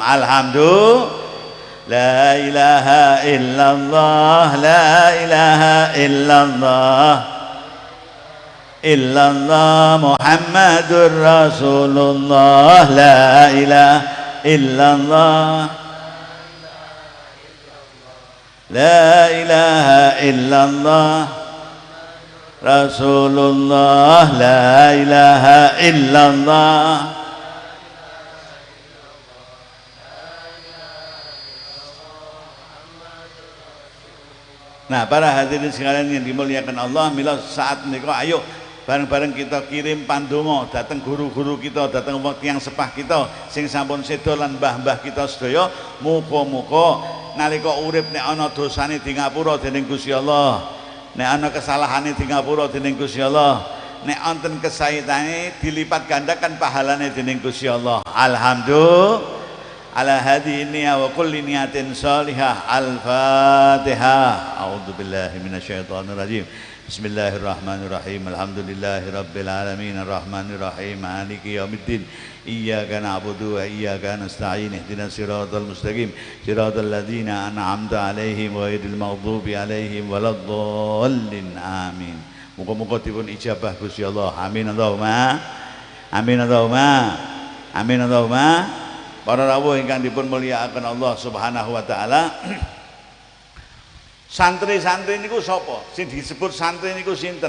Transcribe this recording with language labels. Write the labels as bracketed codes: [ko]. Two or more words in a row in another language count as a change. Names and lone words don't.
[ar] الحمد لله. لا إله إلا الله، لا إله إلا الله، إلا الله محمد رسول الله, لا إله إلا الله، لا إله إلا الله رسول الله، لا إله إلا الله. [jv] Nah, [id] para hadirin sekalian yang dimuliakan Allah, [jv] mila saat menika ayo bareng-bareng kita kirim pandonga datang guru-guru kita, datang wong yang sepah kita sing sampun sedo lan mbah-mbah kita sedaya, muga-muga nalika urip nek ana dosane di ngapura dening Gusti Allah, nek ana kesalahane di ngapura dening Gusti Allah, nek wonten kesaitane dilipat gandakan pahalane dening Gusti Allah. [ar] الحمد لله. على هذه النية وكل نية صالحة. Al-Fatihah. أعوذ بالله من الشيطان الرجيم. بسم الله الرحمن الرحيم. الحمد لله رب العالمين الرحمن الرحيم مالك يوم الدين. إياك نعبد وإياك نستعين. اهدنا الصراط المستقيم. صراط الذين أنعمت عليهم غير المغضوب عليهم ولا الضالين. Amin. [jv] Muga-muga dipun ijabah Gusti Allah. [ar] آمين اللهم. آمين اللهم. آمين اللهم. [jv] Para rawuh ingkang dipun mulyakaken [ar] الله سبحانه وتعالى. [jv] Santri-santri niku sapa? Sing disebut santri niku sinten?